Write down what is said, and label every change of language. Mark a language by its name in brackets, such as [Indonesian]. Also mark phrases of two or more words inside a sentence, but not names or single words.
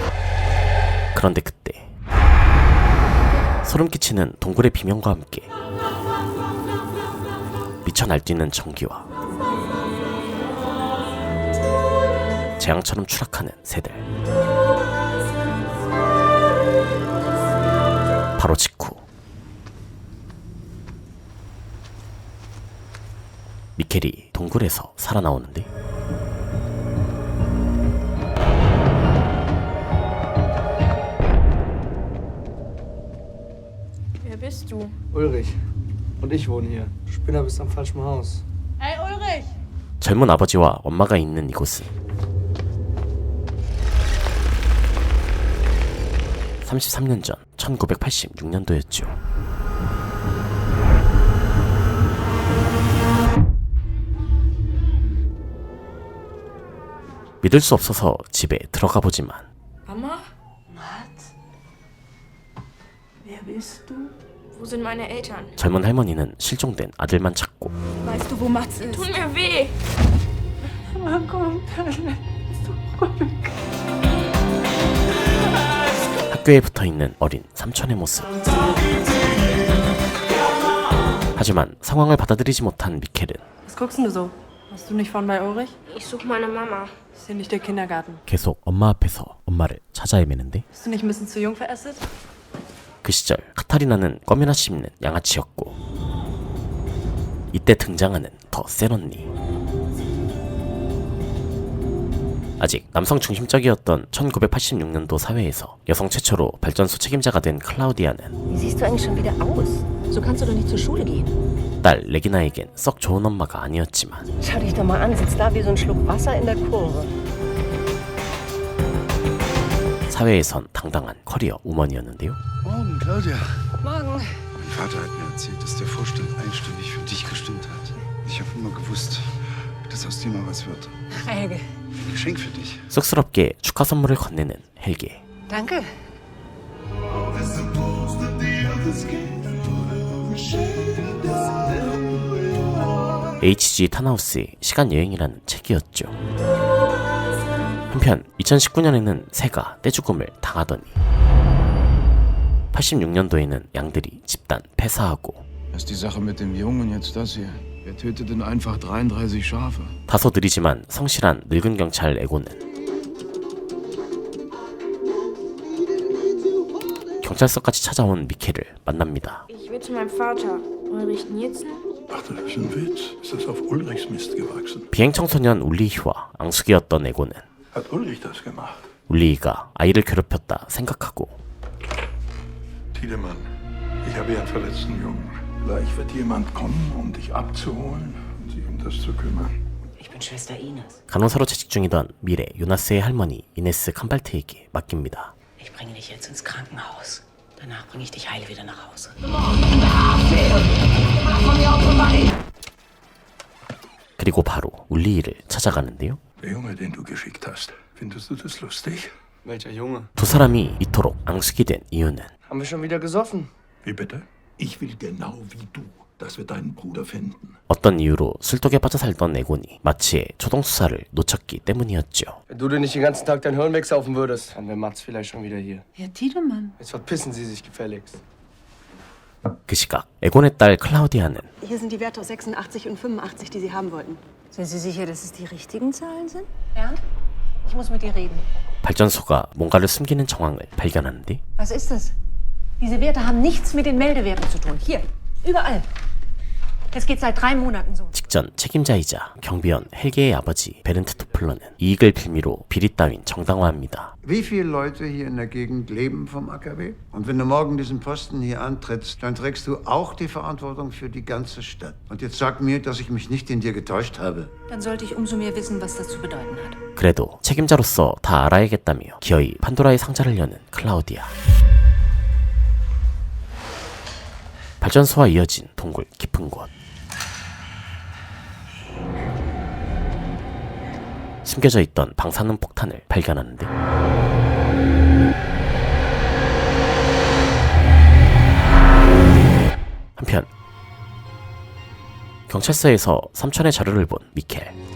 [Korean] 그런데 그때 소름 끼치는 동굴의 비명과 함께 미쳐 날뛰는 전기와 재앙처럼 추락하는 새들. 바로 직후 미켈이 동굴에서 살아나오는데 [German] Wer bist du? Ulrich. Und ich wohne hier. Du Spinner bist am falschen Haus. Hey Ulrich! [Korean] 젊은 아버지와 엄마가 있는 이곳은 33년 전 1986년도였죠. 믿을 수 없어서 집에 들어가 보지만 [German] Mama? Mats? Wer bist du? Wo sind meine Eltern? [Korean] 젊은 할머니는 실종된 아들만 찾고 [German] Weißt du, wo Mats ist? Tut mir weh! [Korean] 학교에 붙어있는 어린 삼촌의 모습. 하지만 상황을 받아들이지 못한 미켈은 [German] Was guckst denn du so? Hast du nicht von bei Ulrich? Ich suche meine Mama. Ist hier nicht der Kindergarten? [Korean] 계속 엄마 앞에서 엄마를 찾아 헤매는데 [German] Bist du nicht ein bisschen zu jung für Acid? [Korean] 그 시절 카타리나는 껌이나 씹는 양아치였고 이때 등장하는 더 센 언니. 아직 남성 중심적이었던 1986년도 사회에서 여성 최초로 발전소 책임자가 된 클라우디아는 [German] Wie siehst du eigentlich schon wieder aus? So kannst du doch nicht zur Schule gehen. [Korean] 딸 레기나에겐 썩 좋은 엄마가 아니었지만 [German] Schau dich doch mal an, sitzt da wie so ein Schluck Wasser in der Kurve. [Korean] 사회에선 당당한 커리어 우먼이었는데요. [German] Morgen, Claudia. Morgen. Mein Vater hat mir erzählt, dass der Vorstand einstimmig für dich gestimmt hat. Ich habe immer gewusst, dass aus dir mal was wird. Helge. Ein Geschenk für dich. [Korean] 쑥스럽게 축하 선물을 건네는 헬게. [German] Danke. H.G. [Korean] 탄하우스의 시간여행이라는 책이었죠. 한편 2019년에는 새가 떼죽음을 당하더니 86년도에는 양들이 집단 폐사하고 [German] Was ist die Sache mit dem Jungen jetzt das hier? Wer tötet denn einfach 33 Schafe? [Korean] 다소 느리지만 성실한 늙은 경찰 에고는 경찰서까지 찾아온 미켈을 만납니다. [German] Ich will zu meinem Vater. Ulrich Nielsen? Ach, das ist ein Witz. Ist das auf Ulrichs Mist gewachsen? [Korean] 비행청소년 울리히와 앙숙이었던 에고는 [German] Hat Ulrich das gemacht? [Korean] 울리히가 아이를 괴롭혔다 생각하고 [German] Tiedemann, ich habe hier einen verletzten Jungen. Gleich wird jemand kommen, dich abzuholen und sich das zu kümmern. Ich bin Schwester Ines. [Korean] 간호사로 재직 중이던 미래 요나스의 할머니 이네스 캄발트에게 맡깁니다. [German] Ich bringe dich jetzt ins Krankenhaus. Danach bringe ich dich heil wieder nach Hause. [Korean] 그리고 바로 울리히를 찾아가는데요. [German] Der Junge, den du geschickt hast, Findest du das lustig? Welcher Junge? [Korean] 두 사람이 이토록 앙숙이 된 이유는 [German] Haben wir schon wieder gesoffen? Wie bitte? Ich will genau wie du, dass wir deinen Bruder finden. [Korean] 어떤 이유로 술독에 빠져 살던 에곤이 마치의 초동수사를 놓쳤기 때문이었죠. [German] Wenn du dir nicht den ganzen Tag dein Hirn wegsaufen würdest, dann wäre Mats vielleicht schon wieder hier. Herr Tiedemann. Jetzt verpissen Sie sich gefälligst. [Korean] 그 시각 에곤의 딸 클라우디아는 [German] Hier sind die Werte aus 86 und 85, die Sie haben wollten. Sind Sie sicher, dass es die richtigen Zahlen sind? Ja? Ich muss mit dir reden. [Korean] 발전소가 뭔가를 숨기는 정황을 발견하는데 [German] Was ist das? Diese Werte haben nichts mit den Meldewerten zu tun. Hier, überall. Es geht seit 3 Monaten so. [Korean] 직전 책임자이자 경비원 헬게의 아버지 베른트 토플러는 이익을 빌미로 비리 따윈 정당화합니다. [German] Wie viele Leute hier in der Gegend leben vom AKW? Und wenn du morgen diesen Posten hier antrittst, dann trägst du auch die Verantwortung für die ganze Stadt. Und jetzt sag mir, dass ich mich nicht in dir getäuscht habe. Dann sollte ich umso mehr wissen, was das zu bedeuten hat. [Korean] 그래도 책임자로서 다 알아야겠다며 기어이 판도라의 상자를 여는 클라우디아. 발전소와 이어진 동굴 깊은 곳. 숨겨져 있던 방사능 폭탄을 발견하는데 한편 경찰서에서 삼촌의 자료를 본 미켈.